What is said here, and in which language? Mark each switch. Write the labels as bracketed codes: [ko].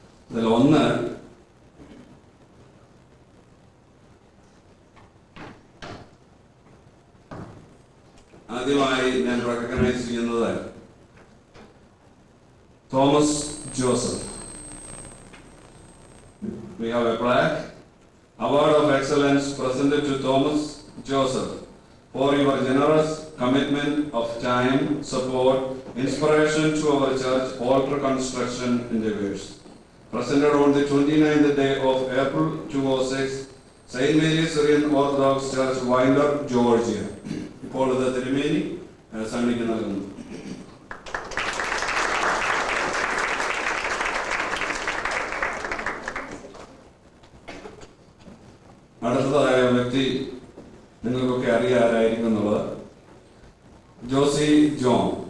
[ml] അതിൽ ഒന്ന് ആദ്യമായി ഞാൻ റെക്കഗ്നൈസ് ചെയ്യുന്നത് Thomas Joseph. [en] We have a plaque, Award of Excellence presented to Thomas Joseph for your generous commitment of time, support, inspiration to our church altar construction endeavors. Presented on the 29th day of April 2006, St. Mary's Syrian Orthodox Church, Winder, Georgia. [ml] ഇപ്പോൾ ഇത് തിരുമേനി സണ്ണിക്ക് നൽകുന്നു. അടുത്തതായ വ്യക്തി നിങ്ങൾക്കൊക്കെ അറിയാരായിരിക്കും എന്നുള്ളത് Josy John.